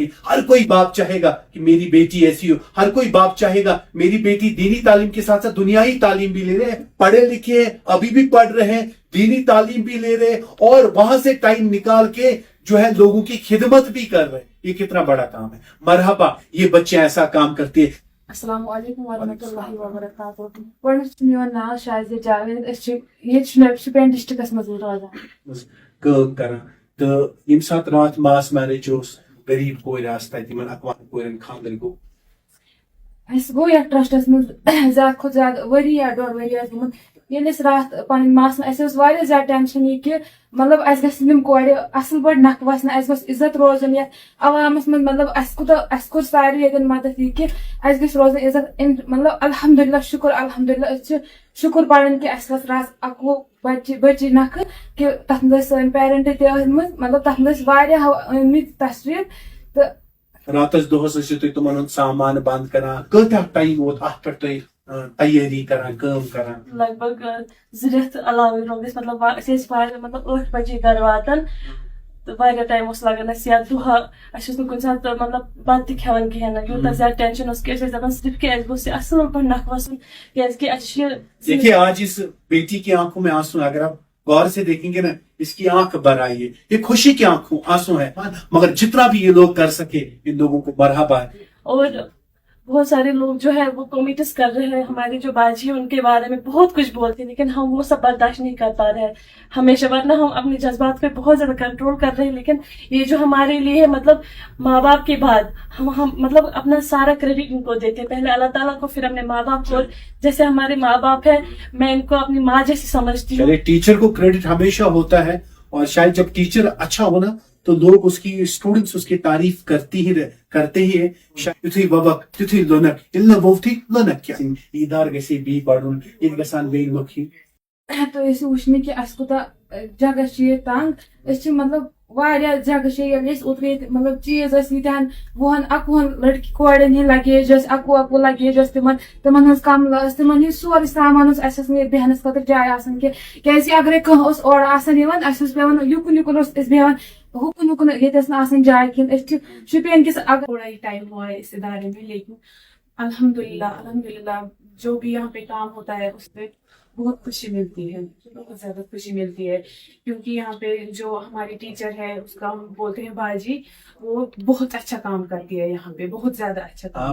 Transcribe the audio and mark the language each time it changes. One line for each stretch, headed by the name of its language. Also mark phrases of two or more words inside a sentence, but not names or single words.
Urdu: ہر کوئی باپ چاہے گا کہ میری بیٹی ایسی ہو, ہر کوئی باپ چاہے گا میری بیٹی دینی تعلیم کے ساتھ ساتھ دنیائی تعلیم بھی لے رہے ہیں, پڑھے لکھے ہیں, ابھی بھی پڑھ رہے ہیں, دینی تعلیم بھی لے رہے ہیں, اور وہاں سے ٹائم نکال کے جو ہے لوگوں کی خدمت بھی کر رہے ہیں. یہ کتنا بڑا کام ہے. مرحبا, یہ بچے ایسا کام کرتے ہیں. السلام علیکم ورحمۃ اللہ وبرکاتہ.
Kashmiri: گۄڈٕنیٚتھ چھُ میون ناو شازیہ جاوید, أسۍ چھِ ییٚتہِ شُپین ڈسٹرکس منٛز روزان. کٲم کران تہٕ ییٚمہِ ساتہٕ راتھ ماس میرج اوس, غریب کورِ آسہٕ تتہِ, یِمن 21 کورٮ۪ن خاندر گوٚو. اَسہِ گوٚو یتھ ٹرسٹس منٛز زیادٕ کھۄتہٕ زیادٕ ؤری یا 1.5 ؤری آسہِ گوٚمُت. ییٚلہِ أسۍ راتھ پنٕنۍ ماس اَسہِ اوس واریاہ زیادٕ ٹینشن یہِ کہِ مطلب اَسہِ گژھن یِم کورِ اصل پٲٹھۍ نکھٕ وسنہِ, اَسہِ گوٚژھ عزت روزُن یتھ عوامس منٛز. مطلب اَسہِ کوٚر ساروی ییٚتٮ۪ن مدد یہِ کہِ اَسہِ گژھِ روزُن عزت. مطلب الحمدللہ شکر الحمدللہ, أسۍ چھِ شکر پڑھن کہ اس راس اکو بچی نکھ کہ تتھ مز سن پیرنٹ تہ آمت مطلب تتھ مز واریاہ آمت تشریف تو راتس دہس ٲسِو تُہۍ تِمن ہُنٛد سامان بند کران کۭتیاہ ٹایم ووت اتھ پٮ۪ٹھ تُہۍ تیٲری کران کٲم کران لگ بھگ 2 رٮ۪تھ علاوٕ روٗد اَسہِ مطلب أسۍ ٲسۍ واریاہ مطلب 8 بجے گرٕ واتان تہٕ واریاہ ٹایم اوس لگان اَسہِ یا دۄہ اَسہِ اوس نہٕ کُنہِ ساتہٕ مطلب بتہٕ تہِ کھٮ۪وان کِہیٖنۍ نہٕ یوٗتاہ زیادٕ ٹینشن اوس کہِ أسۍ ٲسۍ دپان صرف کہِ اَسہِ گوٚژھ یہِ اصٕل پٲٹھۍ نکھ وسُن کیازِ کہِ اَسہِ چھِ
Urdu: دیکھیے آج اس بیٹی کی آنکھوں میں آنسو اگر آپ غور سے دیکھیں گے نا اس کی آنکھ بھر آئی ہے یہ خوشی کی آنکھوں آنسو ہے مگر جتنا بھی یہ لوگ کر سکے ان لوگوں کو مرحبا ہے اور بہت سارے لوگ جو ہے وہ کمیٹس کر رہے ہیں ہماری جو باجی ہے ان کے بارے میں بہت کچھ بولتے ہیں لیکن ہم وہ سب برداشت نہیں کر پا رہے ہیں ہمیشہ ورنہ ہم اپنے جذبات پہ بہت زیادہ کنٹرول کر رہے ہیں لیکن یہ جو ہمارے لیے مطلب ماں باپ کے بعد ہم مطلب اپنا سارا کریڈٹ ان کو دیتے ہیں پہلے اللہ تعالیٰ کو پھر اپنے ماں باپ کو اور جیسے ہمارے ماں باپ ہیں میں ان کو اپنی ماں جیسی سمجھتی ہوں چلے ٹیچر کو کریڈٹ ہمیشہ ہوتا ہے اور شاید جب ٹیچر اچھا ہونا تو لوگ اس کی اسٹوڈنٹس اس کی تعریف کرتے ہی ہے
Kashmiri: یتھے وبک تتھے لونک یل ووتھی لونک کیا ادار گژھِ بی پڑھن یہ گژھان بیٚیہِ لُکھ تو أسۍ وٕچھنہِ کہِ اَسہِ کوٗتاہ جگہ چھُ ییٚتہِ تنگ أسۍ چھِ مطلب واریاہ جگہ چھِ ییٚلہِ أسۍ اوترٕ ییٚتہِ مطلب چیٖز ٲسۍ ییٖتیٛاہن 20-21 لڑکی کورٮ۪ن ہٕنٛدۍ لگیج ٲسۍ اکوُہ لگیج ٲسۍ تِمن ہٕنٛز کملہٕ ٲسۍ تِمن ہٕنٛدۍ سورُے سامان اوس اَسہِ ٲس نہٕ ییٚتہِ بیٚہنس خٲطرٕ جاے آسان کینٛہہ کیازِ اگرے کانٛہہ اوس اورٕ آسان یِوان اَسہِ اوس پیٚوان یُکُن اوس أسۍ بیٚہوان ہُکُن ییٚتہِ ٲس نہٕ آسان جاے کِہیٖنۍ أسۍ چھِ شُپین کِس اگر
Urdu: تھوڑا ہی ٹائم ہوا ہے اس ادارے میں لیکن الحمدللہ جو بھی یہاں پہ کام ہوتا ہے اس پہ بہت خوشی ملتی ہے بہت زیادہ خوشی ملتی ہے کیونکہ یہاں پہ جو ہماری ٹیچر ہے اس کا ہم بولتے ہیں باجی وہ بہت اچھا کام کرتی ہے یہاں پہ بہت زیادہ اچھا کام